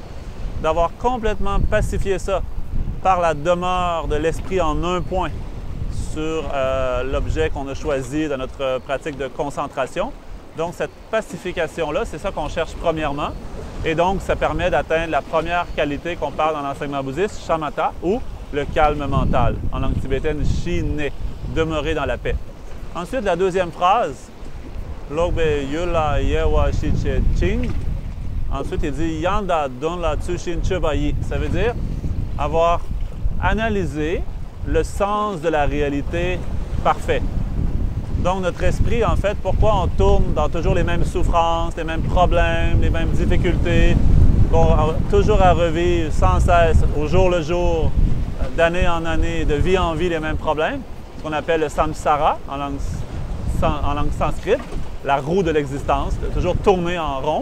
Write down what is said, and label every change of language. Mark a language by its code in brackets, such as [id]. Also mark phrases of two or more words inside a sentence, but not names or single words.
[fr] D'avoir complètement pacifié ça par la demeure de l'esprit en un point sur l'objet qu'on a choisi dans notre pratique de concentration. Donc, cette pacification-là, c'est ça qu'on cherche premièrement. Et donc, ça permet d'atteindre la première qualité qu'on parle dans l'enseignement bouddhiste, Shamatha, ou le calme mental. En langue tibétaine, Shine, demeurer dans la paix. Ensuite, la deuxième phrase, [bo] Lokpe yula yewa shiche ching. [fr] Ensuite, il dit [bo] Yanda don la tsushin chubayi. [fr] Ça veut dire avoir analysé le sens de la réalité parfait. Donc, notre esprit, en fait, pourquoi on tourne dans toujours les mêmes souffrances, les mêmes problèmes, les mêmes difficultés, toujours à revivre sans cesse, au jour le jour, d'année en année, de vie en vie, les mêmes problèmes, ce qu'on appelle le samsara en langue sanskrite, la roue de l'existence, de toujours tourner en rond.